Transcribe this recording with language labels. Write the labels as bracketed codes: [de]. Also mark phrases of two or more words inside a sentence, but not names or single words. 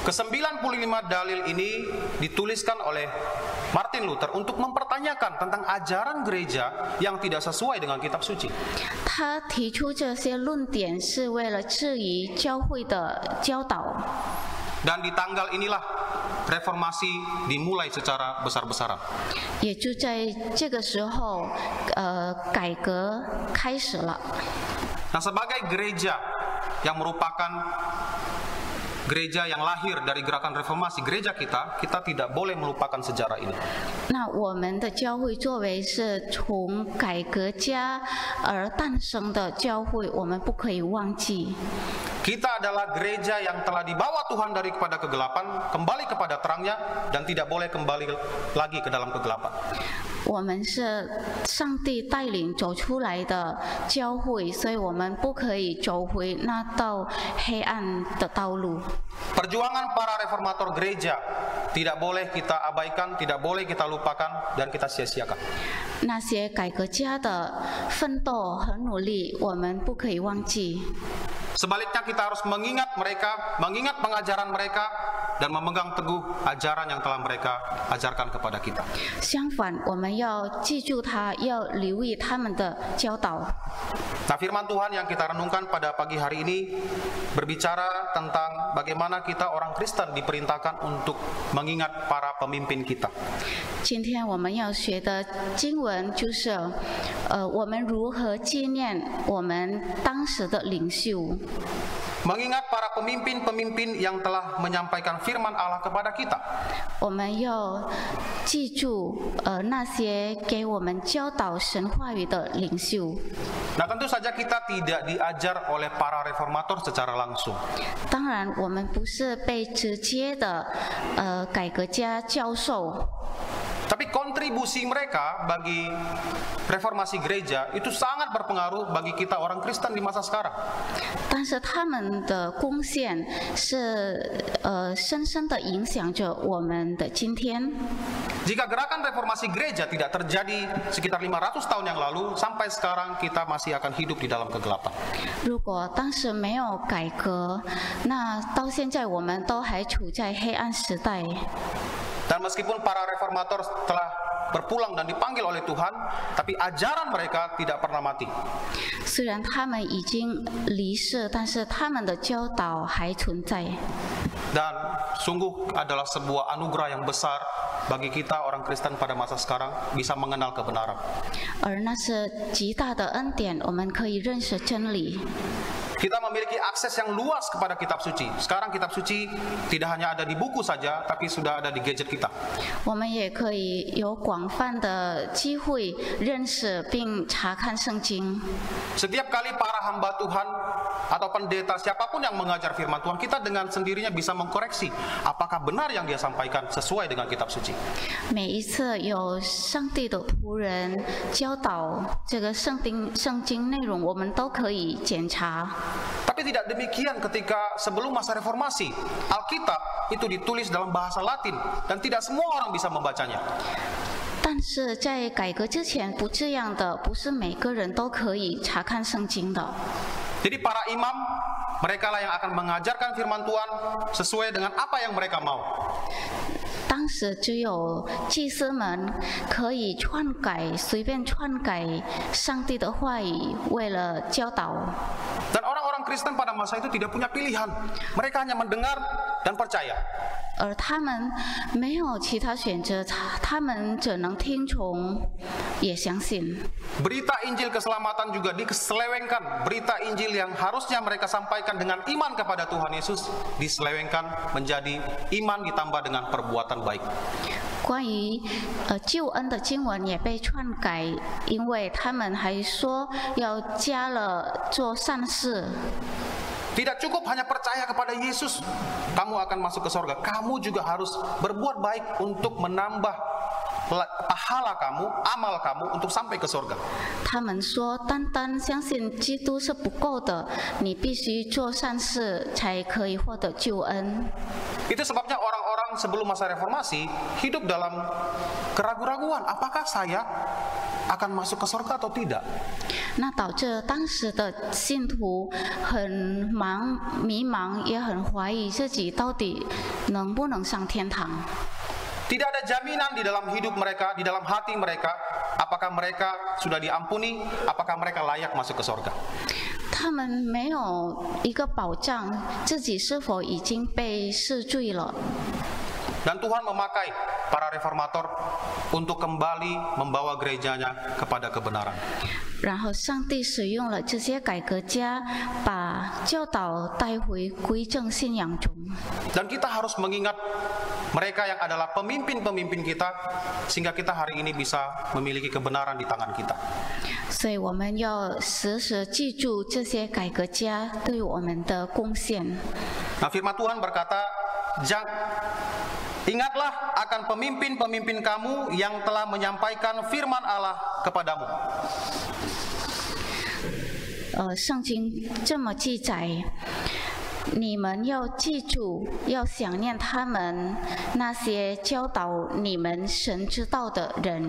[id] Ke-95 dalil ini dituliskan oleh Martin Luther untuk mempertanyakan tentang ajaran gereja yang tidak sesuai dengan kitab suci. [zh] 他提出这些论点是为了质疑教会的教导。 [id] Dan di tanggal inilah reformasi dimulai secara besar-besaran. [zh] 也就在这个时候，改革开始了。 [id] Nah, sebagai gereja yang merupakan gereja yang lahir dari gerakan reformasi, gereja kita tidak boleh melupakan sejarah ini. [zh] 那我们的教会作为是从改革家而诞生的教会，我们不可以忘记。 [id] Kita adalah gereja yang telah dibawa Tuhan dari kepada kegelapan, kembali kepada terangnya, dan tidak boleh kembali lagi ke dalam kegelapan. [zh] 我们是上帝带领走出来的教会，所以我们不可以走回那道黑暗的道路。 [id] Perjuangan para reformator gereja tidak boleh kita abaikan, tidak boleh kita lupakan, dan kita sia-siakan. [zh] 那些改革家的奋斗和努力，我们不可以忘记。 [id] Sebaliknya kita harus mengingat mereka, mengingat pengajaran mereka, dan memegang teguh ajaran yang telah mereka ajarkan kepada kita. [zh] 相反，我们要记住他，要留意他们的教导。 [id] Nah, firman Tuhan yang kita renungkan pada pagi hari ini berbicara tentang bagaimana kita orang Kristen diperintahkan untuk mengingat para pemimpin kita. [zh] 今天我们要学的经文就是，我们如何纪念我们当时的领袖。 [id] Mengingat para pemimpin-pemimpin yang telah menyampaikan firman Allah kepada kita. [zh] 我们要记住那些给我们教导神话语的领袖。 [id] Nah, tentu saja kita tidak diajar oleh para reformator secara langsung. [zh] 当然，我们不是被直接的改革家教授。 [id] Tapi kontribusi mereka bagi reformasi gereja itu sangat berpengaruh bagi kita orang Kristen di masa sekarang. [zh] 但是他们的贡献是深深的影响着我们的今天。 [id] Jika gerakan reformasi gereja tidak terjadi sekitar 500 tahun yang lalu, sampai sekarang kita masih akan hidup di dalam kegelapan. [zh] 如果当时没有改革，那到现在我们都还处在黑暗时代。 [id] Dan meskipun para reformator telah berpulang dan dipanggil oleh Tuhan, tapi ajaran mereka tidak pernah mati. [zh] 虽然他们已经离世，但是他们的教导还存在。 [id] Dan sungguh adalah sebuah anugerah yang besar bagi kita orang Kristen pada masa sekarang bisa mengenal kebenaran. [zh] 而那是极大的恩典，我们可以认识真理。 [id] Kita memiliki akses yang luas kepada kitab suci. Sekarang kitab suci tidak hanya ada di buku saja, tapi sudah ada di gadget kita. [zh] 我们也可以有广泛的机会认识并查看圣经。 [id] Setiap kali para hamba Tuhan atau pendeta siapapun yang mengajar firman Tuhan, kita dengan sendirinya bisa mengkoreksi apakah benar yang dia sampaikan sesuai dengan kitab suci. [zh] 每一次有上帝的仆人教导这个圣经内容，我们都可以检查。 [id] Tapi tidak demikian ketika sebelum masa reformasi. Alkitab itu ditulis dalam bahasa Latin dan tidak semua orang bisa membacanya. [zh] 但是在改革之前不这样的，不是每个人都可以查看圣经的。 [id] Jadi para imam, mereka lah yang akan mengajarkan firman Tuhan sesuai dengan apa yang mereka mau. [zh] 当时只有祭司们可以篡改，随便篡改上帝的话语，为了教导。 [id] Dan orang-orang Kristen pada masa itu tidak punya pilihan. Mereka hanya mendengar dan percaya. [zh] 而他们没有其他选择，他们只能听从，也相信。 [id] Berita Injil keselamatan juga diselewengkan. Berita Injil yang harusnya mereka sampaikan dengan iman kepada Tuhan Yesus diselewengkan menjadi iman ditambah dengan perbuatan baik. [zh] 关于救恩的经文也被篡改，因为他们还说要加了做善事。 [id] Tidak cukup hanya percaya kepada Yesus, kamu akan masuk ke surga. Kamu juga harus berbuat baik untuk menambah pahala kamu, amal kamu untuk sampai ke surga. [zh] 他们说，单单相信基督是不够的，你必须做善事才可以获得救恩。 [id] Itu sebabnya orang-orang sebelum masa reformasi hidup dalam keraguan-raguan. Apakah saya akan masuk ke surga atau tidak. [zh] 那导致当时的信徒很迷茫，也很怀疑自己到底能不能上天堂。 [id] Tidak ada jaminan di dalam hidup mereka, di dalam hati mereka, apakah mereka sudah diampuni, apakah mereka layak masuk ke surga. [zh] 他们没有一个保障，自己是否已经被赦罪了。 [id] Dan Tuhan memakai para reformator untuk kembali membawa gerejanya kepada kebenaran. [zh] 然后上帝使用了这些改革家，把教导带回归正信仰中。 [id] Dan kita harus mengingat mereka yang adalah pemimpin-pemimpin kita, sehingga kita hari ini bisa memiliki kebenaran di tangan kita. [zh] 所以我们要时时记住这些改革家对我们的贡献。 [id] Nah, firman Tuhan berkata, ingatlah akan pemimpin-pemimpin kamu yang telah menyampaikan firman Allah kepadamu. [zh] 圣经这么记载，你们要记住，要想念他们那些教导你们神之道的人。